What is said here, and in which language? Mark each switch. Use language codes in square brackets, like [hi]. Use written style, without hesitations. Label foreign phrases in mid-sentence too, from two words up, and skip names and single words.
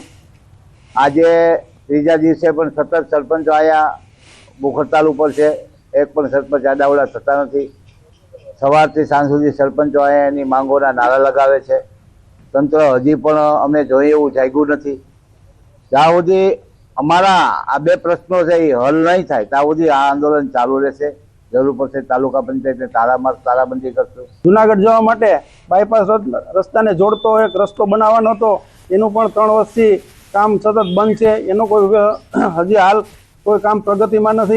[gu] આજે ત્રીજા દિવસે પણ સતત સરપંચો આયા ભૂખ હડતાળ ઉપર છે। એક પણ સરપંચ આડાવડા થતા નથી। સવારથી સાંજ સુધી સરપંચો આયા એની માંગોના નારા લગાવે છે। તંત્ર હજી પણ અમે જોઈએ એવું જાગ્યું નથી। જ્યાં સુધી અમારા આ બે પ્રશ્નો સે હલ નહીં થાય ત્યાં સુધી આ આંદોલન ચાલુ રહેશે। જરૂર પડશે તાલુકા પંચાયતને તાળાબંધી કરશું। જુનાગઢ જવા માટે બાયપાસ રસ્તાને જોડતો એક રસ્તો બનાવવાનો હતો, એનું પણ 3 વર્ષથી કામ સતત બંધ છે। એનો કોઈ હજી હાલ કોઈ કામ પ્રગતિમાં નથી।